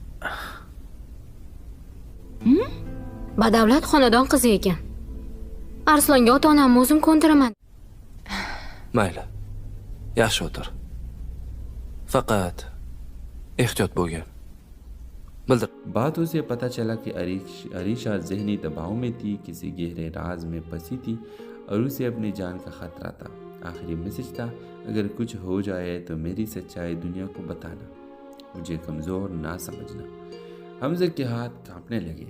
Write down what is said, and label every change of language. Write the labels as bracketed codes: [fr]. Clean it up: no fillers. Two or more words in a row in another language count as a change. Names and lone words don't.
[uz] Badavlat xonadon qizi ekan. Arslonga ota-onamni o'zim ko'ndiraman. Mayli. Yaxshi o'tir. Faqat ehtiyot bo'lgin. Bildir. [ur] بات اسے پتا چلا کہ اریشہ ذہنی دباؤ میں تھی، کسی گہرے راز میں پھنسی تھی اور اسے اپنی جان کا خطرہ تھا. آخری میسج تھا، اگر کچھ ہو جائے تو میری سچائی دنیا کو بتانا، مجھے کمزور نہ سمجھنا. حمزہ کے ہاتھ کانپنے لگے.